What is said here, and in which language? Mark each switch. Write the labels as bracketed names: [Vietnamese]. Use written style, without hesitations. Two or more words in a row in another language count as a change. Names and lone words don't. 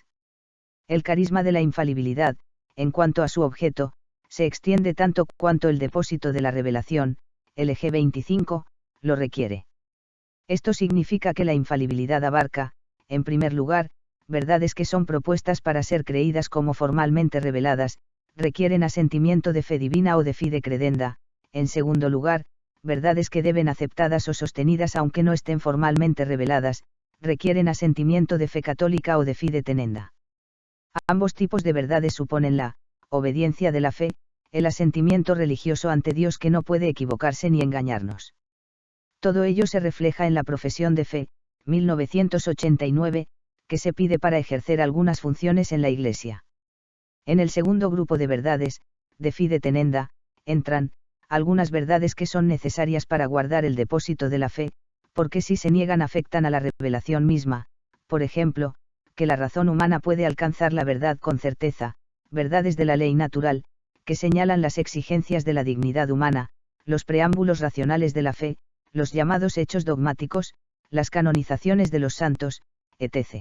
[Spanish] El carisma de la infalibilidad, en cuanto a su objeto, se extiende tanto cuanto el depósito de la revelación, LG 25, lo requiere. Esto significa que la infalibilidad abarca, en primer lugar, verdades que son propuestas para ser creídas como formalmente reveladas, requieren asentimiento de fe divina o [Latin] de fide credenda; [Spanish] en segundo lugar, verdades que deben aceptadas o sostenidas aunque no estén formalmente reveladas, requieren asentimiento de fe católica o [Latin] de fide tenenda. [Spanish] Ambos tipos de verdades suponen la obediencia de la fe, el asentimiento religioso ante Dios que no puede equivocarse ni engañarnos. Todo ello se refleja en la profesión de fe, 1989, que se pide para ejercer algunas funciones en la Iglesia. En el segundo grupo de verdades, [Latin] de fide tenenda, [Spanish] entran algunas verdades que son necesarias para guardar el depósito de la fe, porque si se niegan afectan a la revelación misma, por ejemplo, que la razón humana puede alcanzar la verdad con certeza, verdades de la ley natural, que señalan las exigencias de la dignidad humana, los preámbulos racionales de la fe, los llamados hechos dogmáticos, las canonizaciones de los santos, etc.